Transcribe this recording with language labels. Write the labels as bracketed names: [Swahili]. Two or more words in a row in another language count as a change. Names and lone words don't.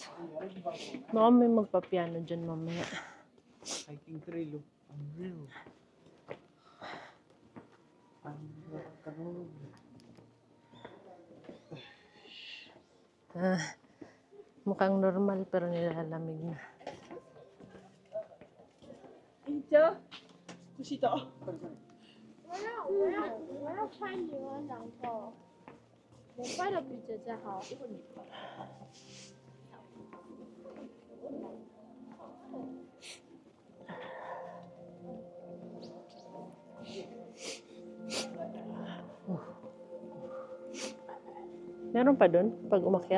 [Filipino] Baka may magpa-piano dyan mamaya. [English] Hiking trail. Unreal. [Filipino] Mukhang normal pero nilalamig na. [Chinese] 我要拍你们两个，我拍的比姐姐好。 [Filipino] Meron pa doon pag umakyat?